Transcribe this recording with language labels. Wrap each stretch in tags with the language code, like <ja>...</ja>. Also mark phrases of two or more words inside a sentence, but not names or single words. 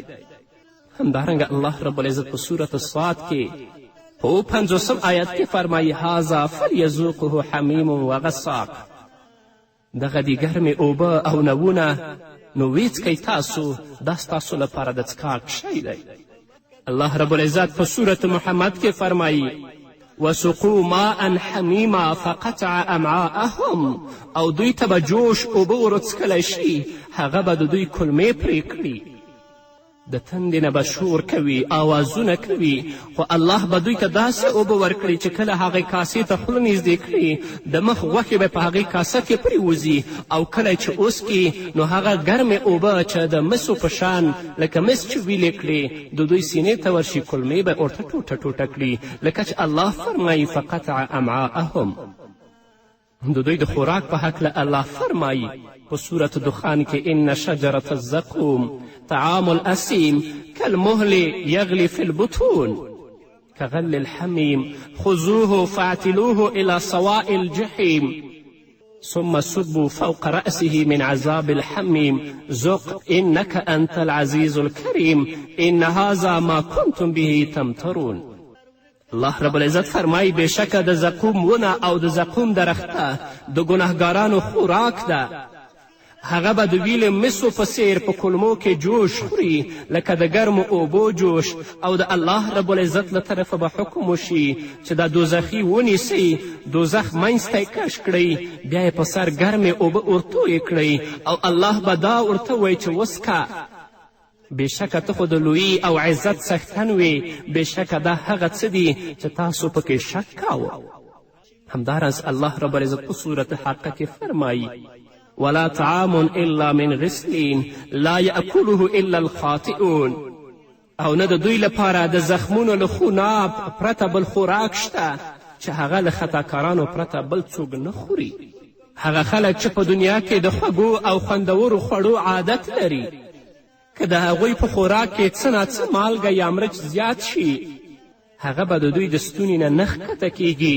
<ps>همدارنګه</ps> <ar>الله رب العزت</ar> <ps>په سورة الصاد کې په 50 آیت کې فرمایي</ps> <ar>هذا فلیذوقه حمیم وغساق.</ar> <ps>دغه دی ګرمې اوبه او نوونه نو ویڅکئ تاسو، دا ستاسو لپاره د څښاک شی دی.</ps> <ar>الله رب العزت</ar> <ps>په سورة محمد کې فرمایي</ps> <ar>وسقوا ماء حمیما فقطع امعاءهم،</ar> <ps>او دوی ته به جوش اوبه ورڅکلی شي، هغه به د دوی کلمې پرې کړي. د تندې نه به شور کوي، آوازونه کوي، خو الله به دوی ته داسې اوبه ورکړي چې کله هغې کاسې ته خوله نږدې کړي د مخ غوښې به په هغې کاسه کې پرېوځي، او کله چې وڅکي نو هغه ګرمې اوبه چې د مسو په شان لکه مس چې ویلې کړي د دوی سینې ته ورشي، کلمې به ورته ټوټه ټوټه کړي، لکه چې الله فرمایي</ps> <ar>فقطع امعاءهم.</ar> <ps>د دوی د خوراک په هکله الله فرمایي په سورة دخان کې</ps> <ar>ان شجرة الزقوم طعام الأثيم كالمهل يغلي في البطون كغل الحميم خذوه فاعتلوه إلى سواء الجحيم ثم صبوا فوق رأسه من عذاب الحميم ذق إنك أنت العزيز الكريم إن هذا ما كنتم به تمترون. الله رب العزت</ar> <ps>فرمایي بېشکه د زقوم ونه او د زقوم درخته د ګنهګارانو خوراک ده. هغه به د ویلې مسو په څیر په کلمو کې جوش خوري لکه د ګرمو اوبو جوش، او د</ps> <ar>الله رب العزت</ar> <ps>له طرفه به حکم وشي چې دا دوزخي ونیسئ، دوزخ منځ ته یې کش کړئ، بیا یې په سر ګرمې اوبه ورتویې کړئ، او الله به دا ورته وایي چې وسکه، بېشکه ته خو د لویي او عزت څښتن وې، بېشکه دا هغه څه دي چې تاسو پکې شک کاوه. همداراز</ps> <ar>الله رب العزت</ar> <ps>په سورة حقه کې فرمایي</ps> <ar>ولا طعام الا من غسلین لا یأکله الا الخاطئون.</ar> <ps>او نه د دوی لپاره د زخمونو له خوناب پرته بل خوراک شته چې هغه له خطاکارانو پرته بل څوک نه خوري. هغه خلک چې په دنیا کې د خوږو او خوندورو خوړو عادت لري، که د هغوی په خوراک کې څه ناڅه مالګه یا مرچ زیات شي هغه به د دوی د ستوني نه نه ښکته کیږي.</ps>